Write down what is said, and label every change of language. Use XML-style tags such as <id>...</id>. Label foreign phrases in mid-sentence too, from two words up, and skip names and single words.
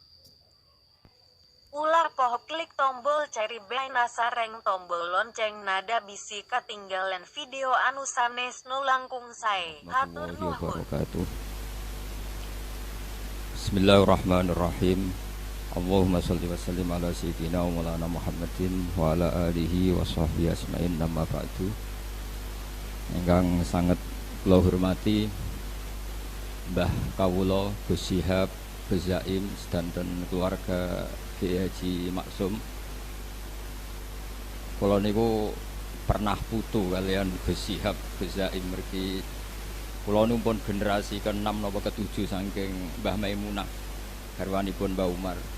<su>Ulah poho klik tombol ceri B nasareng tombol lonceng nada bisi ketinggalan video anu sanes nu langkung sae. Hatur nuhun.</su> <ar>بسم الله الرحمن الرحيم. اللهم صل وسلم على سيدنا ومولانا محمد وعلى آله وصحبه أجمعين أما بعد.</ar> <jv>Ingkang sangat kula hormati Mbah Kawula Gus Syihab Gus Zaim sedanten keluarga Kiai Haji Maksum. Kula niku pernah putu kalian Gus Syihab Gus Zaim mergi kula numpun generasi ke-6 napa ke-7 saking Mbah Maimunah garwanipun Mbah Umar.</jv>